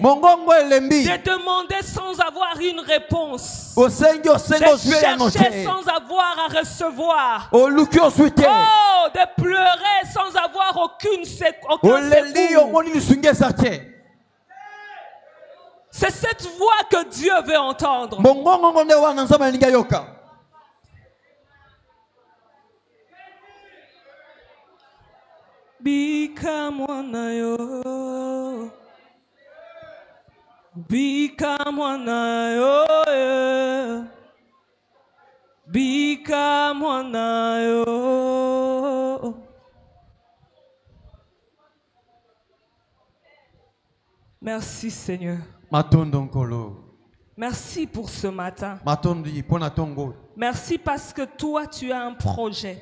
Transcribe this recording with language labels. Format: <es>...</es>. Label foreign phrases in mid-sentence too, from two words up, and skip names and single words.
<fr>De demander sans avoir une réponse. De chercher sans avoir à recevoir. Oh, de pleurer sans avoir aucun secours. C'est cette voix que Dieu veut entendre.</fr> <ln>Bika mwana yo, bika mwana yo, bika mwana yo.</ln> <fr>Merci Seigneur. Merci pour ce matin. Merci parce que toi tu as un projet.</fr>